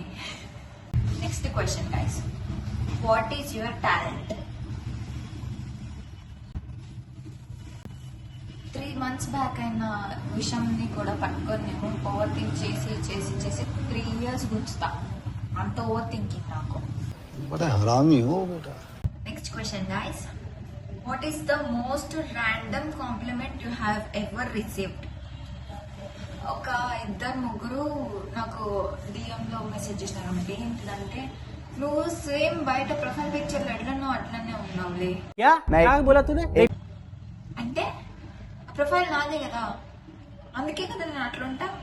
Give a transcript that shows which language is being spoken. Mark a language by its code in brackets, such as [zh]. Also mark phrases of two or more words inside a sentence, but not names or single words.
[en] Next question guys, what is your talent? [te] 3 [en] months back [te] అయిన విషయంని కూడా పట్టుకొని నేను [en] over think [te] చేసి చేసి చేసి 3 years గుంచుతా. అంత [en] overthinking [te] నాకు. [hi] बड़ा हरामी हो बेटा। [en] Next question guys, What is the most random compliment you have ever received? [te] ఒక 2-3 నాకు DM లో మెసేజ్ చేసినారు. అంటే ఏంటిదంటే, నువ్వు సేమ్ బయట [en] profile pictureలో [te] ఎట్లనో అట్లనే ఉన్నావులే. అంటే ప్రొఫైల్ నాదే కదా, అందుకే కదా నేను అట్లుంటా.